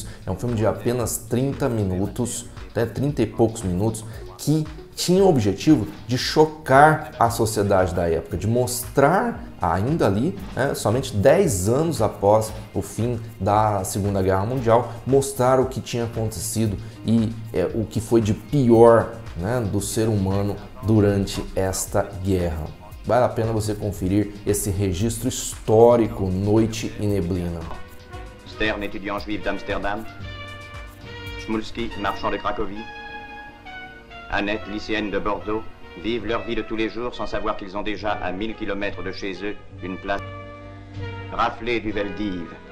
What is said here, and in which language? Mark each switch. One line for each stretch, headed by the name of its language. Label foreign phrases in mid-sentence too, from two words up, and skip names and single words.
Portuguese: É um filme de apenas 30 minutos, até 30 e poucos minutos, que tinha o objetivo de chocar a sociedade da época, de mostrar ainda ali, somente 10 anos após o fim da Segunda Guerra Mundial, mostrar o que tinha acontecido e o que foi de pior, né, do ser humano durante esta guerra. Vale a pena você conferir esse registro histórico, Noite e Neblina.
French: Stern, étudiant juif d'Amsterdam. Schmulski, marchand de Cracovie. Annette, lycéenne de Bordeaux, vivent leur vie de tous les jours sans savoir qu'ils ont déjà à 1000 km de chez eux une place raflée du Veldiv.